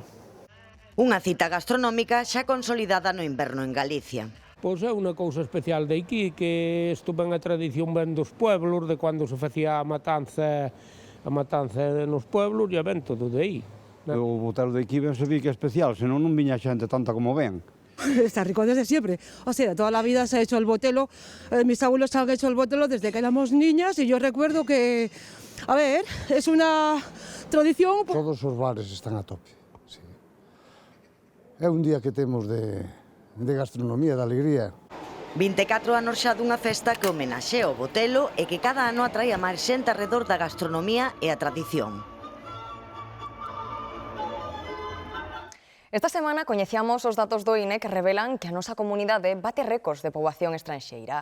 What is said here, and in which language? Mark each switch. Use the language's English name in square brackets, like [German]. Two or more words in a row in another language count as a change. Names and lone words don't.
[Galician] Unha cita gastronómica xa consolidada no inverno en Galicia. Pois é unha cousa especial de aquí, que isto ben a tradición ben dos pueblos, de cando se facía a matanza a matanza nos pueblos e ven todo de aí. O botelo de aquí ben se vi que é especial, senón non viña xente tanta como ven. [Spanish] Está rico desde siempre. O sea, toda la vida se ha hecho el botelo. Mis abuelos han hecho el botelo desde que éramos niñas y yo recuerdo que, a ver, es una tradición. [Galician] Todos os bares están a tope. Sí. É un día que temos de gastronomía, de alegría. 24 anos xa dunha festa que homenaxea o botelo e que cada ano atrae a máis xente arredor da gastronomía e a tradición. Esta semana coñecíamos os datos do INE que revelan que a nosa comunidade bate récords de poboación estranxeira.